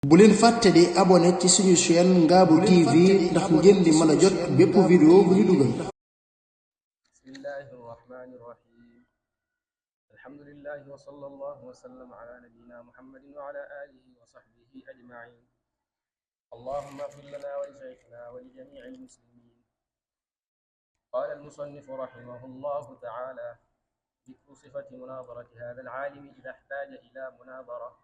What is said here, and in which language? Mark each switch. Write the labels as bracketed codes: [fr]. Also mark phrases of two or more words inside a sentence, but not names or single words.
[wo] bu leen fàtte di abonné ci suñu chaîne Ngabou TV ndax ngeen di mën a jot bépp vidéo bu ñu dugal. [ar] بسم الله الرحمن الرحيم الحمد لله وصلى الله وسلم على نبينا محمد وعلى آله وصحبه أجمعين اللهم اغفر لنا ولشيخنا ولجميع المسلمين. قال المصنف رحمه الله تعالى ذكر صفة مناظرة هذا العالم إذا احتاج إلى مناظرة.